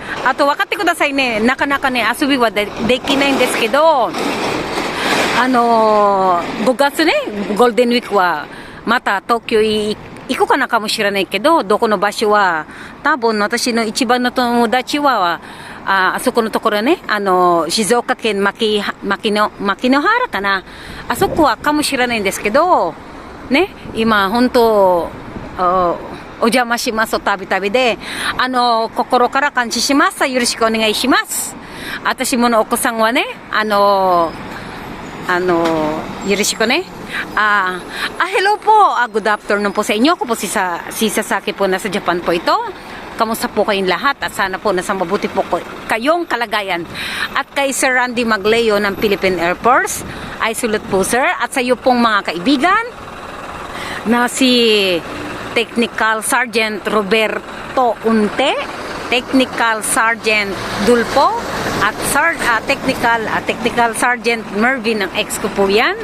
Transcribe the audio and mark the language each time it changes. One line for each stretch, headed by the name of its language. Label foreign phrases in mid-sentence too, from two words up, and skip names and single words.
Japanese: あと分かってくださいね、なかなかね遊びは できないんですけど、5月ね、ゴールデンウィークはまた東京行こうかなかもしれないけど、どこの場所は多分私の一番の友達はあそこのところね、静岡県牧野原かな、あそこはかもしれないんですけどね、今本当お邪魔します。旅で心から感謝します。よろしくお願いします。私ものお子さんはね、よろしくね.
Filipino: Hello po.
English: Good afternoon
Filipino: po sa inyo. Ako po si Sasaki po, nasa Japan po ito. Kamusta po kayong lahat at sana po nasa mabuti po kayong kalagayan. At kay Sir Randy Magleo ng Philippine Air Force, ay sulat po sir. At sa iyo pong mga kaibigan na si Technical Sergeant Roberto Unte, Technical Sergeant Dulpo, at Technical Sergeant Mervin ng ex ko po yan.